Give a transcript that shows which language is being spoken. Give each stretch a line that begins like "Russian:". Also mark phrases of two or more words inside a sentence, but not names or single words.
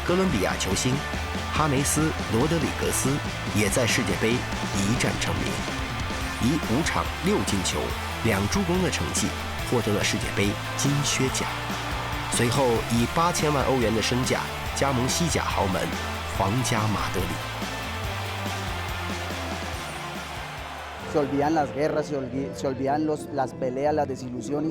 Chinese: 哥伦比亚球星哈梅斯·罗德里格斯也在世界杯一战成名，以5场6进球、2助攻的成绩获得了世界杯金靴奖。随后以8000万欧元的身价加盟西甲豪门皇家马德里。
Spanish: Se olvidan las guerras, se olvidan las peleas, las desilusiones.